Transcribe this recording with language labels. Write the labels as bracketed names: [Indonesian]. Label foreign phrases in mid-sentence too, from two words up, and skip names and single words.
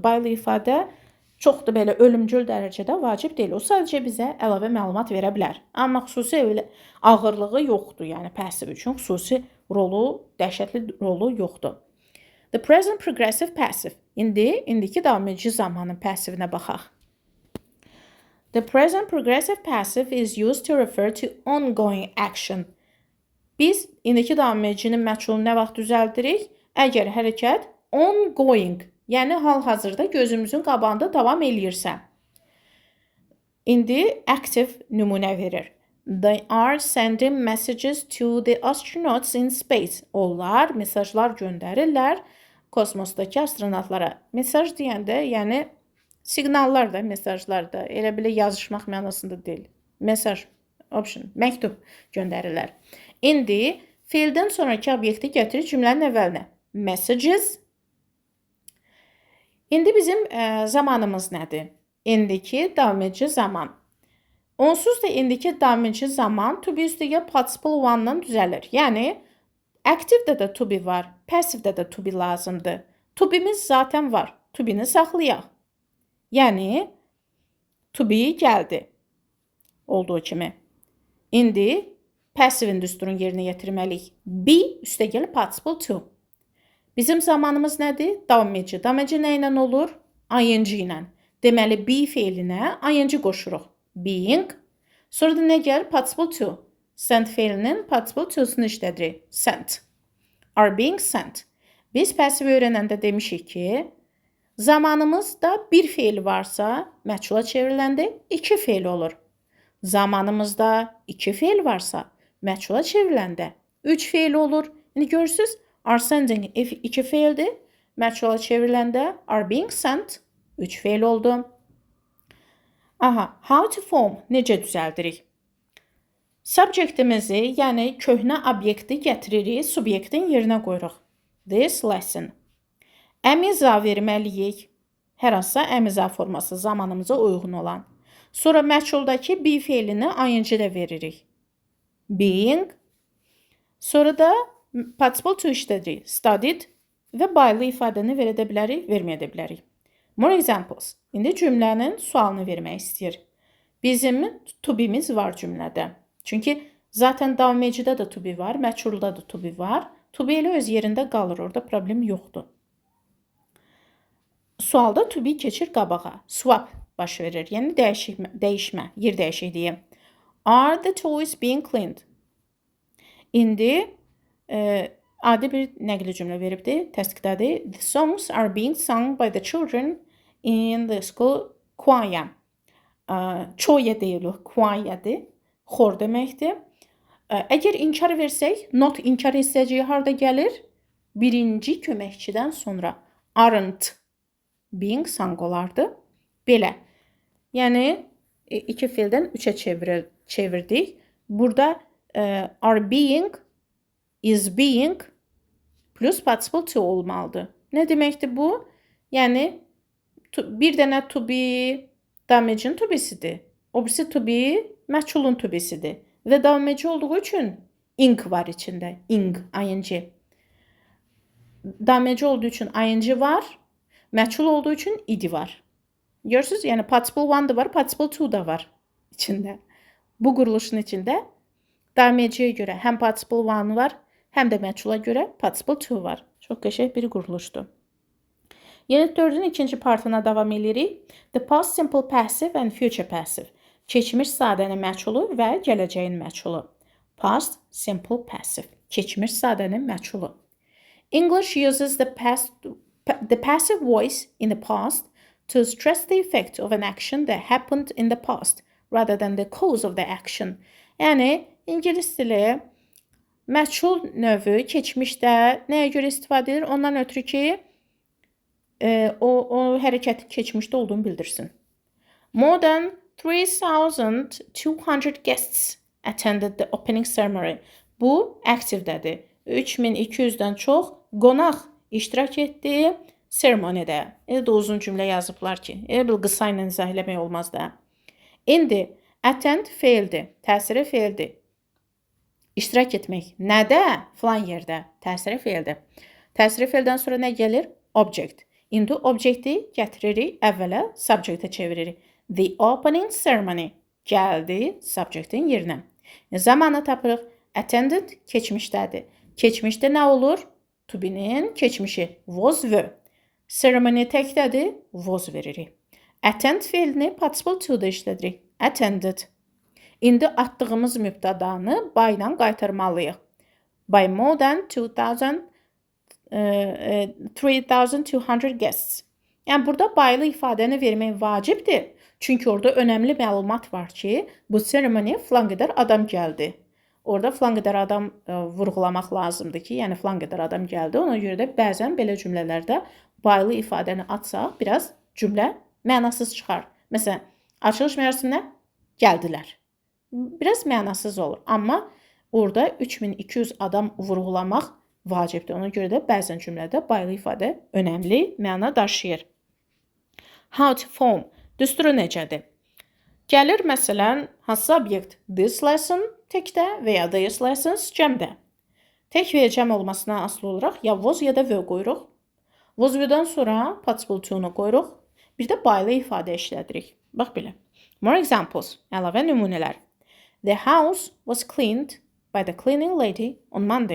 [Azerbaijani] By'lı ifadə çox da belə ölümcül dərəcədə vacib deyil. O sadəcə bizə əlavə məlumat verə bilər. Amma xüsusi ağırlığı yoxdur. Yəni passiv üçün xüsusi rolu, dəhşətli rolu yoxdur. [English] The present progressive passive. [Azerbaijani] İndiki davam edici zamanın passivinə baxaq. [English] The present progressive passive is used to refer to ongoing action. [Azerbaijani] Biz indiki davam edicinin məchulunu nə vaxt düzəldirik? Əgər hərəkət ongoing, yəni hal-hazırda gözümüzün qabağında davam eləyirsə. İndi active nümunə verir. [English] They are sending messages to the astronauts in space. [Azerbaijani] Onlar mesajlar göndərirlər kosmosdakı astronavtlara. Mesaj deyəndə, yəni siqnallar da, mesajlar da, elə belə yazışmaq mənasında deyil. Mesaj, option, məktub göndərirlər. İndi feildən sonraki obyekti gətirir cümlənin əvvəlinə. Messages. İndi bizim zamanımız nədir? İndiki davam edici zaman. Onsuz da indiki davam edici zaman [English] to be [Azerbaijani] üstəgəl [English] participle one- [Azerbaijani] la düzəlir. Yəni active-də də [English] to be [Azerbaijani] var, passive-də də [English] to be [Azerbaijani] lazımdır. [English] To be- [Azerbaijani] miz zaten var. [English] To be- [Azerbaijani] ni saxlayaq. Yəni [English] to be [Azerbaijani] gəldi. Olduğu kimi. İndi passive-in düsturun yerinə yetirməliyik. Be üstəgəl [English] participle to. [Azerbaijani] Bizim zamanımız nədir? Davam edici. Davam edici nə ilə olur? ING ilə. Deməli be feilinə ING qoşuruq. Being. Sonra da nə gəlir? [English] Participle to. [Azerbaijani] Sent feilinin [English] participle to'sunu [Azerbaijani] işlədirik. [English] Sent. Are being sent. [Azerbaijani] Biz passive öyrənəndə demişik ki, zamanımızda bir feil varsa, məchula çevriləndə iki feil olur. Zamanımızda iki feil varsa, məchula çevriləndə üç feil olur. İndi görürsünüz, [English] are sending [Azerbaijani] iki feildir. Məchula çevriləndə [English] are being sent [Azerbaijani] üç feil oldu. Aha, [English] how to form [Azerbaijani] necə düzəldirik? Subjektimizi, yəni köhnə obyekti gətiririk, subyektin yerinə qoyuruq. [English] This lesson. [Azerbaijani] Əmiza verməliyik. Hər hansısa əmiza forması zamanımıza uyğun olan. Sonra məchuldakı be feilini ing-də veririk. Being. Sonra da [English] participle to [Azerbaijani] işlədirik. Studied və by-lı ifadəni verə bilərik, verməyə də bilərik. [English] More examples. [Azerbaijani] İndi cümlənin sualını vermək istəyir. Bizim [English] to be- [Azerbaijani] miz var cümlədə. Çünki zaten davam edicidə də [English] to be [Azerbaijani] var, məchulda da [English] to be [Azerbaijani] var. [English] To be [Azerbaijani] elə öz yerində qalır, orada problem yoxdur. Sualda [English] to be [Azerbaijani] keçir qabağa. Swap baş verir, yəni dəyişmə, yer dəyişikliyi. [English] Are the toys being cleaned? [Azerbaijani] İndi adi bir nəqli cümlə veribdir, təsdiqdədir. [English] The songs are being sung by the children in the school choir. [Azerbaijani] Çoya deyil o, choirdir. Xor deməkdir. Əgər inkar versək, not inkar hissəciyi harda gəlir? Birinci köməkçidən sonra. [English] Aren't being sung [Azerbaijani] olardı. Belə. Yəni, iki feildən üçə çevirdik. Burada [English] are being, is being plus participle to [Azerbaijani] olmalıdır. Nə deməkdir bu? Yəni, bir dənə [English] to be [Azerbaijani] davam edicinin [English] to be'sidir. [Azerbaijani] O birisi [English] to be [Azerbaijani] məchulun [English] to be'sidir. [Azerbaijani] Və davam edici olduğu üçün ing var içində. Ing. Davam edici olduğu üçün ing var. Məchul olduğu üçün id var. Görürsünüz? Yəni [English] participle one [Azerbaijani] da var, [English] participle two [Azerbaijani] da var içində. Bu quruluşun içində davam ediciyə görə həm [English] participle one [Azerbaijani] var, həm də məchula görə [English] participle two [Azerbaijani] var. Çox qəşəng bir quruluşdur. Unit 4-ün ikinci partına davam edirik. [English] The past simple passive and future passive. [Azerbaijani] Keçmiş sadənin məchulu və gələcəyin məchulu. [English] Past simple passive. [Azerbaijani] Keçmiş sadənin məchulu. [English] English uses the passive voice in the past to stress the effect of an action that happened in the past rather than the cause of the action. [Azerbaijani] Yəni, İngilis dili məchul növü keçmişdə nəyə görə istifadə edir? Ondan ötürü ki, o hərəkətin keçmişdə olduğunu bildirsin. [English] More than 3,200 guests attended the opening ceremony. [Azerbaijani] Bu, active-dədir. 3200-dən çox qonaq iştirak etdi seremonidə. Elə də uzun cümlə yazıblar ki, elə bil qısa ilə izah eləmək olmaz da. İndi, attend feildir, təsiri feildir. İştirak etmək nədə? Falan yerdə. Təsiri feildir. Təsiri feildən sonra nə gəlir? Object. İndi objekti gətiririk, əvvələ subjectə çeviririk. [English] The opening ceremony [Azerbaijani] gəldi subjectin yerinə. Zamanı tapırıq. Attended keçmişdədir. Keçmişdə nə olur? [English] To be- [Azerbaijani] nin keçmişi [English] was were. [Azerbaijani] Ceremony təkdədir, was veririk. Attend feilini [English] participle to- [Azerbaijani] da işlədirik. Attended. İndi atdığımız mübtədanı by ilə qaytarmalıyıq. [English] by more than 3,200 guests. [Azerbaijani] Yəni burada baylı ifadəni vermək vacibdir. Çünki orada önəmli məlumat var ki, bu seremoniya filan qədər adam gəldi. Orada filan qədər adam vurğulamaq lazımdır ki, yəni filan qədər adam gəldi. Ona görə də bəzən belə cümlələrdə baylı ifadəni atsaq, biraz cümlə mənasız çıxar. Məsələn, açılış mərasiminə gəldilər. Biraz mənasız olur. Amma orada 3200 adam vurğulamaq vacibdir. Ona görə də bəzən cümlədə baylı ifadə önəmli məna daşıyır. [English] How to form. [Azerbaijani] Düsturu necədir? Gəlir məsələn, hansı obyekt? [English] This lesson [Azerbaijani] təkdə və ya [English] these lessons [Azerbaijani] cəmdə. Tək və ya cəm olmasına asılı olaraq ya was ya da were qoyuruq. [English] Was were'dan [Azerbaijani] sonra [English] participle to- [Azerbaijani] nu qoyuruq. Bir də baylı ifadə işlədirik. Bax belə. [English] More examples. [Azerbaijani] Əlavə nümunələr. [English] The house was cleaned by the cleaning lady on Monday.